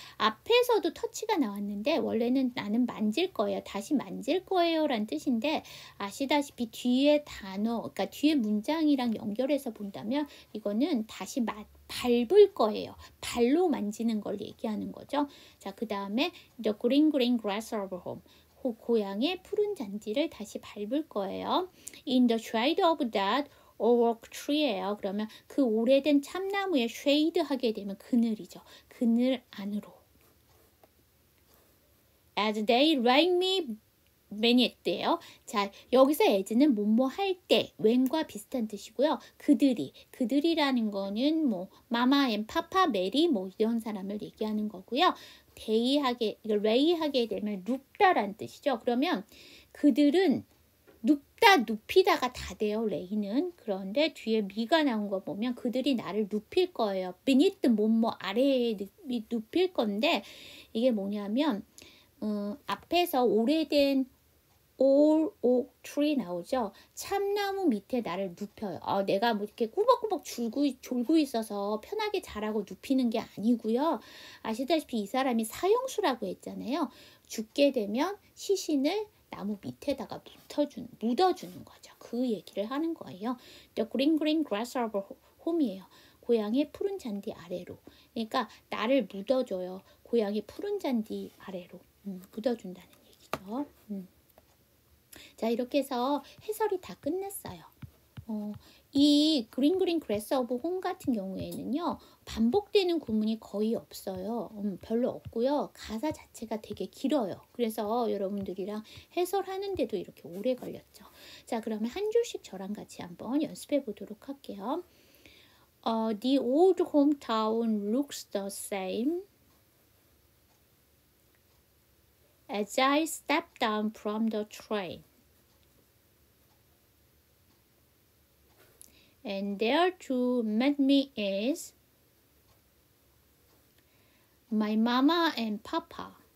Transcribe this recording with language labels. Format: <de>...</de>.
<ko>앞에서도 touch가 나왔는데 원래는 나는 만질 거예요. 다시 만질 거예요 라는 뜻인데 아시다시피 뒤에 단어, 그러니까 뒤에 문장이랑 연결해서 본다면 이거는 다시 밟을 거예요. 발로 만지는 걸 얘기하는 거죠. 자, 그 다음에</ko> <en>the green grass of home.</en> <ko>고향의 푸른 잔디를 다시 밟을 거예요.</ko> <en>In the shade of that oak tree예요.</en> <ko>그러면 그 오래된 참나무에 shade 하게 되면 그늘이죠. 그늘 안으로.</ko> <en>As they rang me beneath예요.</en> <ko>자, 여기서 as는 뭐뭐 할 때, when과 비슷한 뜻이고요. 그들이라는 거는 뭐 마마 앤 파파, 메리 뭐 이런 사람을 얘기하는 거고요. 레이 하게 되면 눕다라는 뜻이죠. 그러면 그들은 눕히다가 다 돼요. 레이는. 그런데 뒤에 미가 나온 거 보면 그들이 나를 눕힐 거예요. beneath 뭐뭐 아래에 눕힐 건데 이게 뭐냐면 앞에서 오래된</ko> <en>old oak tree</en> <ko>나오죠. 참나무 밑에 나를 눕혀요. 내가 뭐 이렇게 꾸벅꾸벅 졸고 있어서 편하게 자라고 눕히는 게 아니고요. 아시다시피 이 사람이 사형수라고 했잖아요. 죽게 되면 시신을 나무 밑에다가 묻어주는 거죠. 그 얘기를 하는 거예요.</ko> <en>The green grass of home이에요.</en> <ko>고향의 푸른 잔디 아래로. 그러니까 나를 묻어줘요. 고향의 푸른 잔디 아래로 묻어준다는 얘기죠. 자, 이렇게 해서 해설이 다 끝났어요. 이</ko> <en>green grass of home</en> <ko>같은 경우에는요. 반복되는 구문이 거의 없어요. 별로 없고요. 가사 자체가 되게 길어요. 그래서 여러분들이랑 해설하는데도 이렇게 오래 걸렸죠. 자, 그러면 한 줄씩 저랑 같이 한번 연습해 보도록 할게요.</ko> <en>The old hometown looks the same as I step down from the train. And there to meet me is my mama and papa.</en>